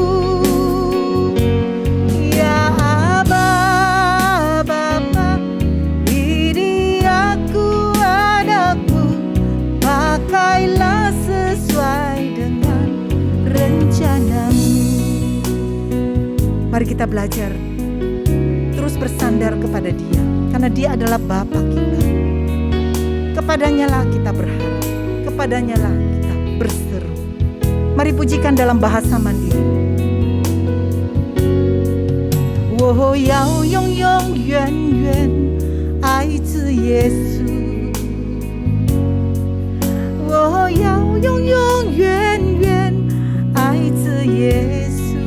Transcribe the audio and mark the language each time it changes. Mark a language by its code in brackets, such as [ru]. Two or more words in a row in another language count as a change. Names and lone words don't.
[id] Ya Aba, Bapa, ini aku anakku, pakailah sesuai dengan rencanamu. Mari kita belajar terus bersandar kepada Dia, karena Dia adalah Bapa kita. Kepadanya lah kita berharap, kepadanya lah kita berseru. Mari pujikan dalam bahasa mandiri. [zh] 我要永永远远爱着耶稣，我要永永远远爱着耶稣。